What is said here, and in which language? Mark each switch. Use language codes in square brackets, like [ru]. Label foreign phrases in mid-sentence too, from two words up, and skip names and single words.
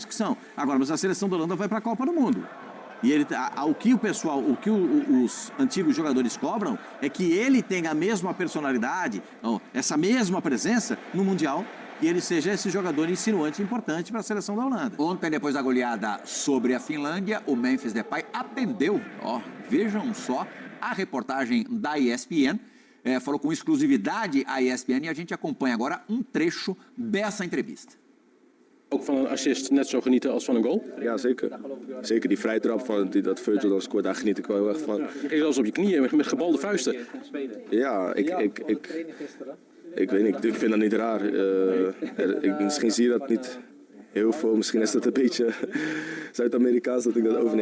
[pt] Agora, mas a seleção da Holanda vai para a Copa do Mundo. E o que os antigos jogadores cobram é que ele tenha a mesma personalidade, essa mesma presença no Mundial, e ele seja esse jogador insinuante e importante para a seleção da Holanda. Ontem, depois da goleada sobre a Finlândia, o Memphis Depay atendeu, vejam só, a reportagem da ESPN, falou com exclusividade a ESPN, e a gente acompanha agora um trecho dessa entrevista. [nl] Ook van een assist net zo genieten als van een goal? Ja, zeker. Zeker, die vrije trap van dat Virgil dan scoort, daar geniet ik wel heel erg van. Je ging zelfs op je knieën met gebalde vuisten. Ja, ik weet niet, ik vind dat niet raar. Misschien zie je dat niet heel veel, misschien is dat een beetje Zuid-Amerikaans dat ik dat overneem.